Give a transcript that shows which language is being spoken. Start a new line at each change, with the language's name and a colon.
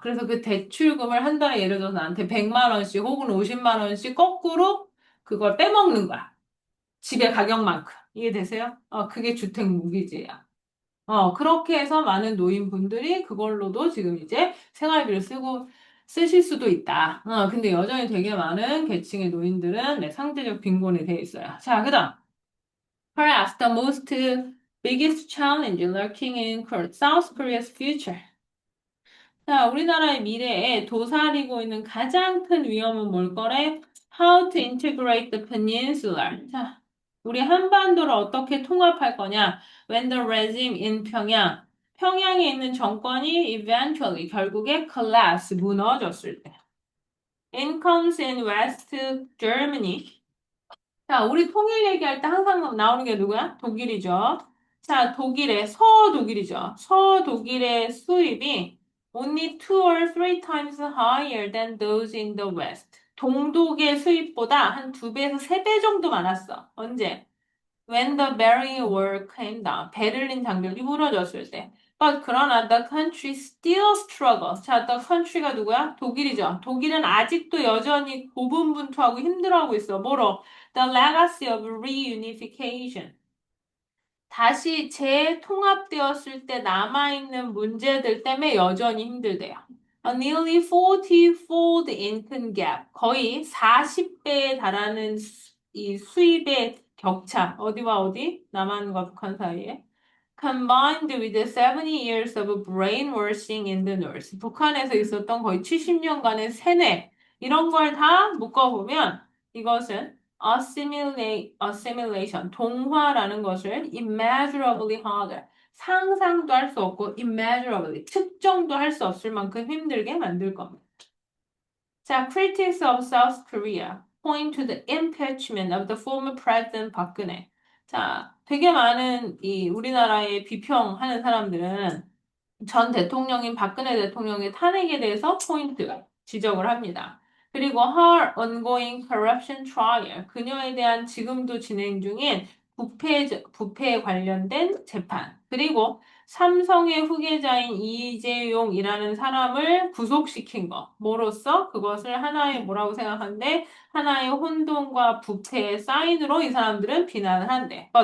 Korean: 그래서 그 대출금을 한 달에 예를 들어서 나한테 100만 원씩 혹은 50만 원씩 거꾸로 그걸 빼먹는 거야. 집의 가격만큼. 이해되세요? 그게 주택 무기지야. 그렇게 해서 많은 노인분들이 그걸로도 지금 이제 생활비를 쓰실 수도 있다. 근데 여전히 되게 많은 계층의 노인들은 네, 상대적 빈곤에 대해 있어요. 자, 그 다음.
English: Perhaps the most biggest challenge lurking in South Korea's future.
Korean: 자, 우리나라의 미래에 도사리고 있는 가장 큰 위험은 뭘 거래?
English: How to integrate the peninsula.
Korean: 자, 우리 한반도를 어떻게 통합할 거냐?
English: When the regime in
Korean: 평양, 평양에 있는 정권이
English: eventually,
Korean: 결국에
English: collapse,
Korean: 무너졌을 때.
English: Incomes in West Germany.
Korean: 자, 우리 통일 얘기할 때 항상 나오는 게 누구야? 독일이죠. 자, 서독일이죠. 서독일의 수입이
English: only 2 or 3 times higher than those in the West.
Korean: 동독의 수입보다 한 2배에서 3배 정도 많았어. 언제?
English: When the Berlin Wall came down.
Korean: 베를린 장벽이 무너졌을 때. 그러나
English: the country still struggles.
Korean: 자,
English: the country
Korean: 가 누구야? 독일이죠. 독일은 아직도 여전히 고분분투하고 힘들어하고 있어. 뭐로?
English: The legacy of reunification.
Korean: 다시 재통합되었을 때 남아있는 문제들 때문에 여전히 힘들대요.
English: A nearly 40-fold income gap.
Korean: 거의 40배에 달하는 이 수입의 격차. 어디와 어디? 남한과 북한 사이에.
English: Combined with 70 years of brainwashing in the North.
Korean: 북한에서 있었던 거의 70년간의 세뇌. 이런 걸 다 묶어보면 이것은 assimilation, 동화라는 것을
English: immeasurably harder,
Korean: 상상도 할 수 없고 immeasurably, 측정도 할 수 없을 만큼 힘들게 만들 겁니다. 자,
English: critics of South Korea point to the impeachment of the former president 박근혜.
Korean: 자, 되게 많은 이 우리나라에 비평하는 사람들은 전 대통령인 박근혜 대통령의 탄핵에 대해서 지적을 합니다. 그리고
English: her ongoing corruption trial,
Korean: 그녀에 대한 지금도 진행 중인 부패에 관련된 재판, 그리고 삼성의 후계자인 이재용이라는 사람을 구속시킨 것, 뭐로써 그것을 하나의 뭐라고 생각하는데 하나의 혼돈과 부패의 사인으로 이 사람들은 비난을 한대.